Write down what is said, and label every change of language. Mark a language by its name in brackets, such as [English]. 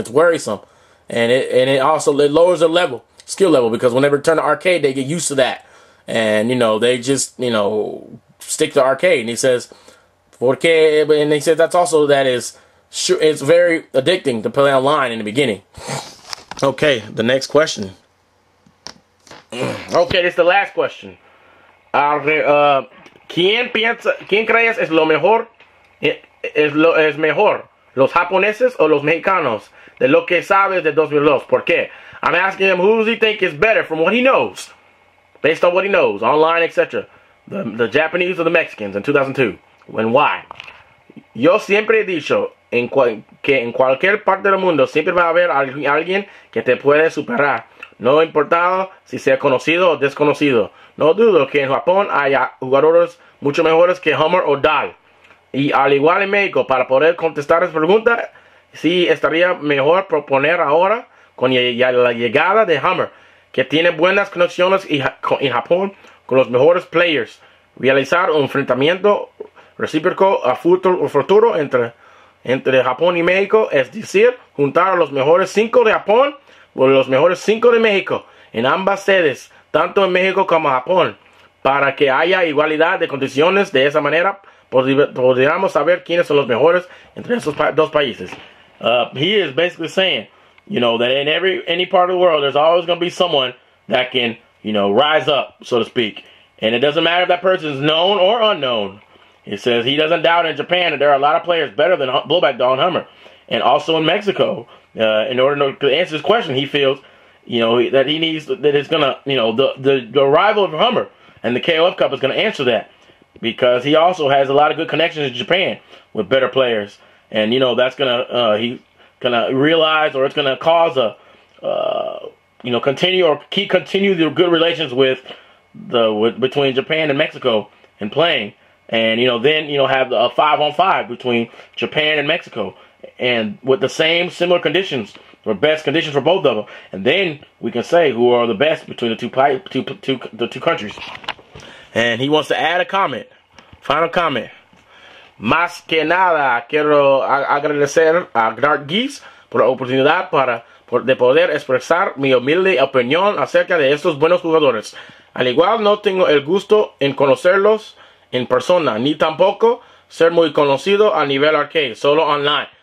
[English] It's worrisome, and it also lowers their skill level, because whenever they turn to arcade, they get used to that, and you know they just stick to arcade. And he says, and he says it's very addicting to play online in the beginning. Okay, the next question. Okay, this is the last question. [Spanish] ¿Quién crees es lo mejor? Es mejor, los japoneses o los mexicanos? De lo que sabes de 2002. ¿Por qué? [English] I'm asking him, who does he think is better from what he knows, based on what he knows, online, etc. The Japanese or the Mexicans in 2002, and why? [Spanish] Yo siempre he dicho que en cualquier parte del mundo siempre va a haber alguien que te puede superar, no importa si sea conocido o desconocido. No dudo que en Japón haya jugadores mucho mejores que Hummer o Dahl. Y al igual en México, para poder contestar esa pregunta, sí estaría mejor proponer ahora, con la llegada de Hummer, que tiene buenas conexiones en Japón con los mejores players, realizar un enfrentamiento recíproco a futuro entre Japón y México, es decir, juntar a los mejores 5 de Japón con los mejores 5 de México en ambas sedes, tanto en México como en Japón, para que haya igualdad de condiciones. De esa manera podríamos saber quiénes son los mejores entre esos dos países. [English] He is basically saying, you know, that in any part of the world, there's always going to be someone that can, you know, rise up, so to speak. And it doesn't matter if that person is known or unknown. He says he doesn't doubt in Japan that there are a lot of players better than Blowback Dawn Hummer. And also in Mexico, in order to answer his question, he feels, you know, that he needs, that it's going to, you know, the arrival of Hummer and the KOF Cup is going to answer that. Because he also has a lot of good connections in Japan with better players. And, you know, that's going to, he's going to realize, or it's going to cause you know, continue the good relations between Japan and Mexico in playing. And, you know, then, you know, have a 5-on-5 between Japan and Mexico. And with the similar conditions, or best conditions for both of them. And then we can say who are the best between the two countries. And he wants to add a comment. Final comment. [Spanish] Más que nada, quiero agradecer a Dark Geese por la oportunidad de poder expresar mi humilde opinión acerca de estos buenos jugadores. Al igual, no tengo el gusto en conocerlos en persona, ni tampoco ser muy conocido a nivel arcade, solo online.